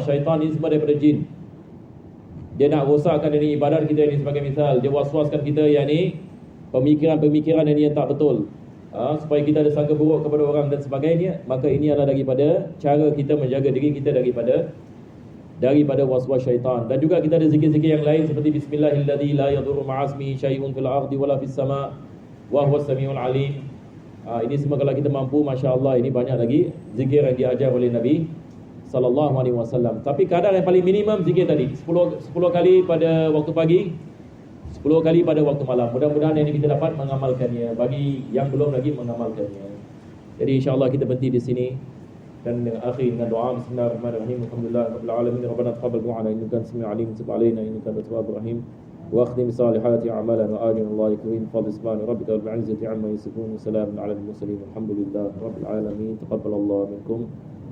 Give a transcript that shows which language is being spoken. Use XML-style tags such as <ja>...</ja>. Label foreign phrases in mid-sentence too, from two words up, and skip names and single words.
<ms>Syaitan ini semua daripada jin. Dia nak rosakkan ini ibadat kita ini sebagai misal. Dia waswaskan kita yang ni pemikiran-pemikiran yang tak betul, supaya kita ada sangka buruk kepada orang dan sebagainya. Maka ini adalah daripada cara kita menjaga diri kita daripada waswas syaitan. Dan juga kita ada zikir-zikir yang lain seperti</ms> <ar>بسم الله الذي لا يضر مع اسمه شيء في الأرض ولا في السماء وهو السميع العليم.</ar> <ms>Ini semua kalau kita mampu, masya-Allah, ini banyak lagi zikir yang diajar oleh Nabi</ms> <ar>صلى الله عليه وسلم.</ar> <ms>Tapi kadar yang paling minimum zikir tadi 10 kali pada waktu pagi, 10 kali pada waktu malam. Mudah-mudahan yang kita dapat mengamalkannya. Bagi yang belum lagi mengamalkannya, jadi insya-Allah kita berhenti di sini dan akhir dengan doa bismillahirrahmanirrahim.</ms> <ar>الحمد لله رب العالمين. ربنا تقبل دعاءنا إنك أنت السميع العليم، تب علينا إنك أنت التواب الرحيم. واختم صالحات أعمالنا وأجنا الله كريم. فضل سبحان ربك رب العزة عما يصفون وسلام على المرسلين. الحمد لله رب العالمين. تقبل الله منكم.</ar>